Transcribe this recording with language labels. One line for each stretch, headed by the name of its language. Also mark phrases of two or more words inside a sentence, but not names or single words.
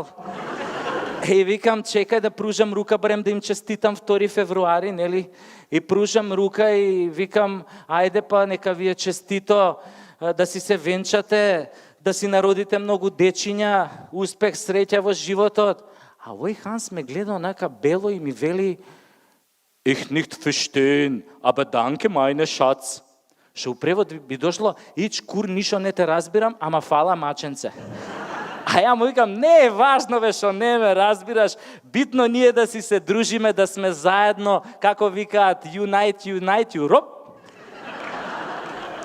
Macedonian: Викам, чекај да пружам рука, барем да им честитам 2 февруари, нели? И пружам рука и викам, ајде па, нека ви е честито, да си се венчате, да си народите многу дечиња, успех, среќа во животот. А овој Ханс ме гледа онака бело и ми вели,
German: Ich nicht verstehen, aber danke meine Schatz.
Macedonian: Што у превод би дошло, ич кур ништо не те разбирам, ама фала маченце. А ја му викам, не е важно бе што не ме разбираш, битно ние да си се дружиме, да сме заедно, како викаат,
English: Unite Europe.